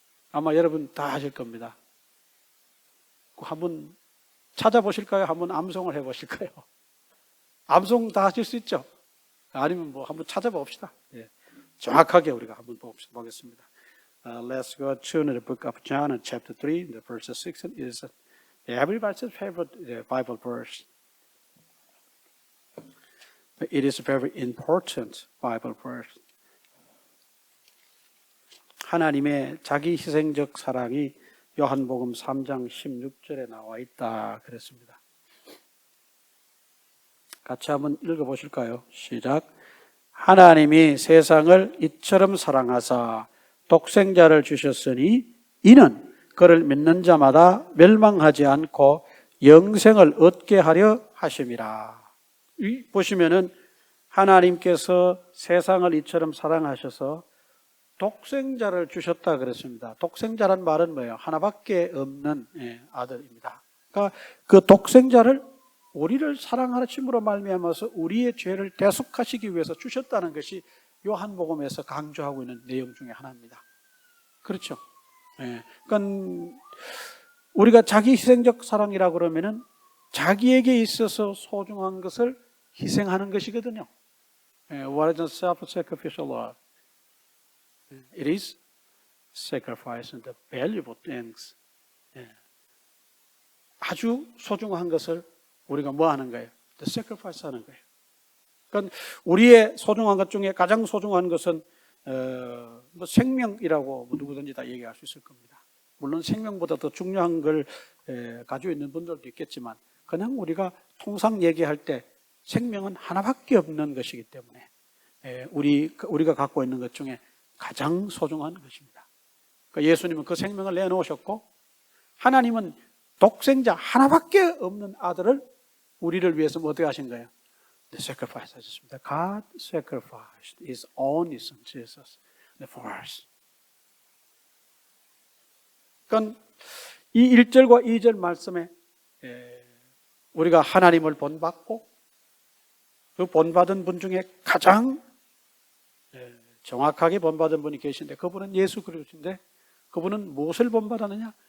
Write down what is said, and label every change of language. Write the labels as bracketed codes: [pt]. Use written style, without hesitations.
[ko] 아마 여러분 다 아실 겁니다. 한번 찾아보실까요? 한번 암송을 해보실까요? 암송 다 하실 수 있죠? 아니면 뭐 한번 찾아봅시다. 정확하게 우리가 한번 보겠습니다. [en] Let's go to the book of John, chapter 3, the verse 6 is everybody's favorite Bible verse. But it is a very important Bible verse. [ko] 하나님의 자기 희생적 사랑이 요한복음 3장 16절에 나와 있다 그랬습니다. 같이 한번 읽어보실까요? 시작. 하나님이 세상을 이처럼 사랑하사 독생자를 주셨으니 이는 그를 믿는 자마다 멸망하지 않고 영생을 얻게 하려 하심이라. 보시면은 하나님께서 세상을 이처럼 사랑하셔서 독생자를 주셨다 그랬습니다. 독생자란 말은 뭐예요? 하나밖에 없는 아들입니다. 그러니까 그 독생자를 우리를 사랑하심으로 말미암아서 우리의 죄를 대속하시기 위해서 주셨다는 것이 요한복음에서 강조하고 있는 내용 중에 하나입니다. 그렇죠? 그러니까 우리가 자기 희생적 사랑이라고 그러면은 자기에게 있어서 소중한 것을 희생하는 것이거든요. [en] What is self-sacrificial love? It is sacrificing the valuable things. [ko] 아주 소중한 것을 우리가 뭐 하는 거예요? [en] The sacrifice [ko] 하는 거예요. 그러니까 우리의 소중한 것 중에 가장 소중한 것은 뭐 생명이라고 누구든지 다 얘기할 수 있을 겁니다. 물론 생명보다 더 중요한 걸 가지고 있는 분들도 있겠지만 그냥 우리가 통상 얘기할 때 생명은 하나밖에 없는 것이기 때문에 우리가 갖고 있는 것 중에 가장 소중한 것입니다. 그러니까 예수님은 그 생명을 내놓으셨고 하나님은 독생자 하나밖에 없는 아들을 우리를 위해서 어떻게 하신 거예요? sacrifice 하셨습니다. [en] God sacrificed His only Son Jesus for us. [ko] 그러니까 이 1절과 2절 말씀에 우리가 하나님을 본받고 그 본받은 분 중에 가장 정확하게 본받은 분이 계신데 그분은 예수 그리스도인데 그분은 무엇을 본받았느냐?